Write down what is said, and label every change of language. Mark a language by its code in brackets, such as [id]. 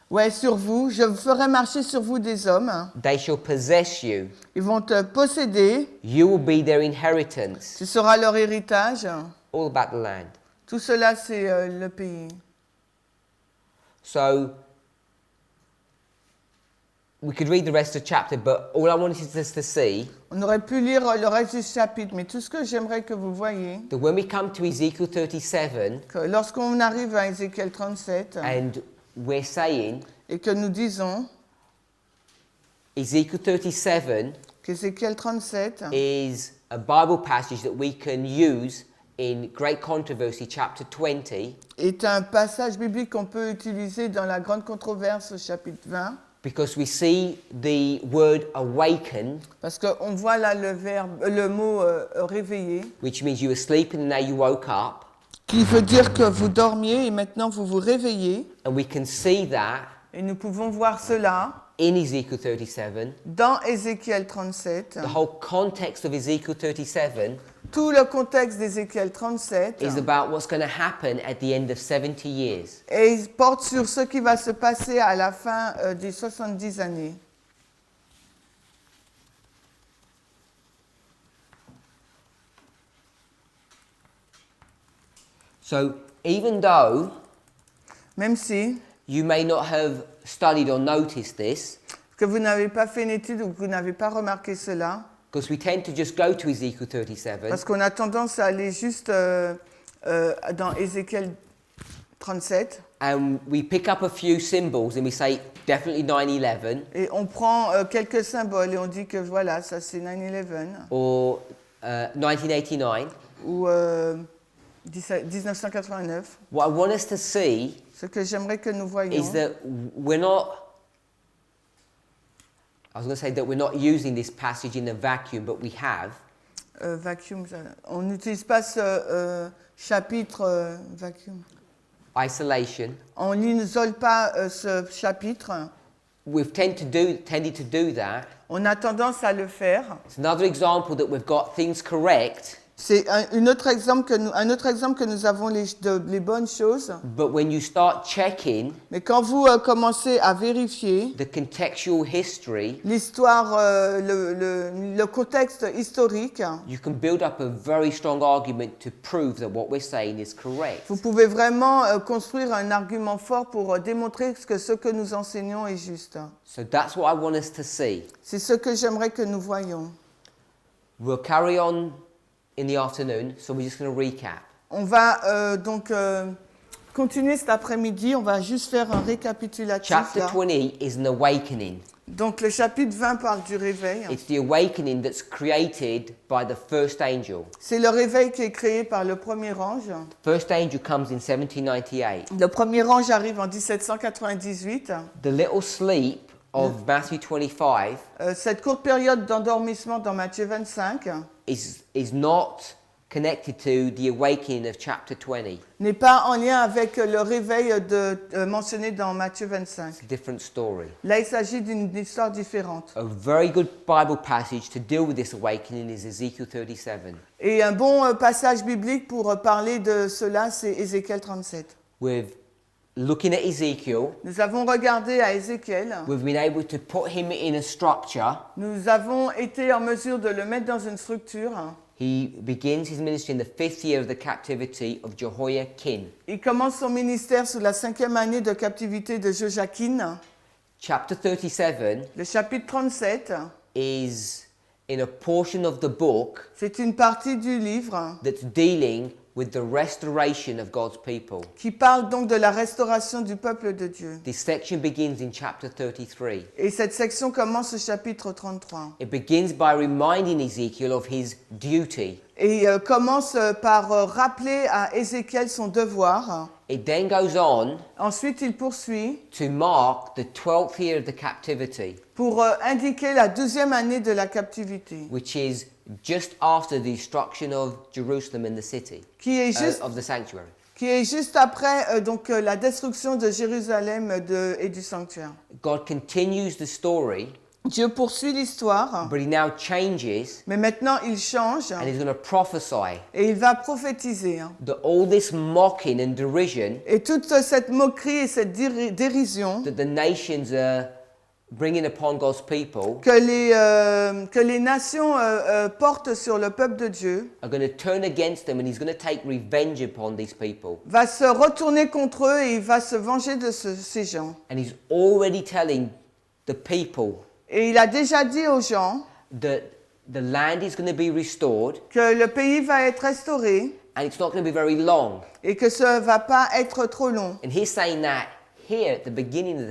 [fr] Sur vous. Je ferai marcher sur vous des hommes. [en] They shall possess you. [fr] Ils vont te posséder. [en] You will be their inheritance. [fr] Tu seras leur héritage. [en] All about the land. [fr] Tout cela, c'est le pays. [en] So, we could read the rest of the chapter, but all I wanted us to see, [fr] On aurait pu lire le reste du chapitre, mais tout ce que j'aimerais que vous voyez, [en] that when we come to Ezekiel 37, [fr] que lorsqu'on arrive à Ézéchiel 37, [en] and we're saying, [fr] et que nous disons [en] Ezekiel 37 [fr] qu'Ézéchiel 37 [en] is a Bible passage that we can use in Great Controversy, chapter 20, [fr] est un passage biblique qu'on peut utiliser dans la grande controverse au chapitre 20, [en] because we see the word awaken, [fr] parce qu'on voit là le mot réveiller, [en] which means you were sleeping and now you woke up, [fr] qui veut dire que vous dormiez et maintenant vous vous réveillez. [en] and we can see that [fr] Et nous pouvons voir cela [en] in Ezekiel 37. [fr] dans Ézéchiel 37. [en] The whole context of Ezekiel 37 [fr] Tout le contexte d'Ézéchiel 37 [en] is about what's going to happen at the end of 70 years. [fr] et il porte sur ce qui va se passer à la fin des 70 années. [en] So even though [fr] Même si [en] you may not have studied or noticed this, [fr] que vous n'avez pas fait une étude ou que vous n'avez pas remarqué cela, [en] because we tend to just go to Ezekiel 37, [fr] parce qu'on a tendance à aller juste dans Ézéchiel 37 [en] and we pick up a few symbols and we say definitely 9/11 [fr] et on prend quelques symboles et on dit que voilà, ça c'est 9/11 [en] or 1989. [fr] ou 1989. [en] What I want us to see [fr] Ce que j'aimerais que nous voyions, [en] is that we're not, I was going to say that we're not using this passage in a vacuum, but we have. [fr] vacuum, on n'utilise pas ce chapitre vacuum. [en] Isolation. [fr] On n'isole pas ce chapitre. [en] We've tended to do that. [fr] On a tendance à le faire. [en] It's another example that we've got things correct. [fr] C'est un autre exemple que nous avons les bonnes choses. [en] But when you start checking [fr] Mais quand vous commencez à vérifier [en] the contextual history, [fr] l'histoire, le contexte historique, [en] you can build up a very strong argument to prove that what we're saying is correct. [fr] vous pouvez vraiment construire un argument fort pour démontrer que ce que nous enseignons est juste. [en] So that's what I want us to see. [fr] C'est ce que j'aimerais que nous voyions. [en] We'll carry on in the afternoon, so we're just going to recap. [fr] On va donc continuer cet après-midi. On va juste faire un récapitulatif. [en] Chapter [fr] Là. [en] 20 is an awakening. [fr] Donc le chapitre 20 parle du réveil. [en] It's the awakening that's created by the first angel. [fr] C'est le réveil qui est créé par le premier ange. [en] The first angel comes in 1798. [fr] Le premier ange arrive en 1798. [en] The little sleep of Matthew 25 [fr] Cette courte période d'endormissement dans Matthieu 25 [en] is not connected to the awakening of chapter 20. [fr] n'est pas en lien avec le réveil mentionné dans Matthieu 25. [en] It's a different story. [fr] Là, il s'agit d'une histoire différente. [en] A very good Bible passage to deal with this awakening is Ezekiel 37. [fr] Et un bon passage biblique pour parler de cela, c'est Ézéchiel 37. [en] With looking at Ezekiel, [fr] Nous avons regardé à Ézéchiel. [en] we've been able to put him in a structure. [fr] Nous avons été en mesure de le mettre dans une structure. [en] He begins his ministry in the 5th year of the captivity of Jehoiakim. [fr] Il commence son ministère sous la 5e année de captivité de Joachim. [en] Chapter 37 [fr] Le chapitre 37, [en] is in a portion of the book [fr] c'est une partie du livre [en] that's dealing with the restoration of God's people. [fr] qui parle donc de la restauration du peuple de Dieu. [en] This section begins in chapter 33. [fr] Et cette section commence au chapitre 33. [en] It begins by reminding Ezekiel of his duty. [fr] Et commence par rappeler à Ézéchiel son devoir. [en] It then goes on [fr] Ensuite, il poursuit [en] to mark the 12th year of the captivity, [fr] pour indiquer la 12e année de la captivité, [en] which is just after the destruction of Jerusalem and the city, [fr] qui est juste, [en] of the sanctuary. [fr] après donc, la destruction de Jérusalem et du sanctuaire. [en] God continues the story, [fr] Dieu poursuit l'histoire, [en] but he now changes [fr] mais maintenant il change [en] and he's going to prophesy [fr] et il va prophétiser. [en] that all this mocking and derision [fr] Et toute cette moquerie et cette dérision [en] that the nations are bringing upon God's people [fr] que les nations portent sur le peuple de Dieu [en] are going to turn against them, and he's going to take revenge upon these people. [fr] va se retourner contre eux et il va se venger de ces gens. [en] And he's already telling the people [fr] Et il a déjà dit aux gens [en] that the land is going to be restored, [fr] que le pays va être restauré [en] and it's not going to be very long. [fr] et que ça ne va pas être trop long. [en] And he's saying that here at the beginning of the